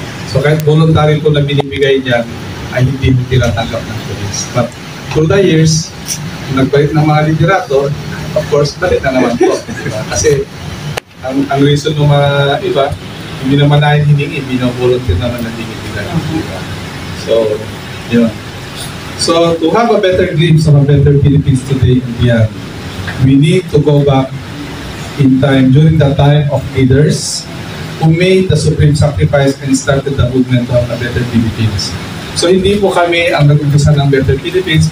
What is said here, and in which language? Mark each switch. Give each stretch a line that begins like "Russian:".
Filipino: So kahit voluntary po na binibigay niya, ay hindi mo tinatanggap ng police. But through the years, nagbalit ng mga liderato, of course, balit na naman po. Kasi ang reason ng mga iba, hindi naman na hiningi, bino-volunteer naman na binibigay. So, yun.
English: So, to have a better glimpse of a better Philippines today and beyond, we need to go back in time, during the time of leaders who made the supreme sacrifice and started the movement of a better Philippines.
Filipino: So, hindi po kami ang nag-umpisa ng better Philippines.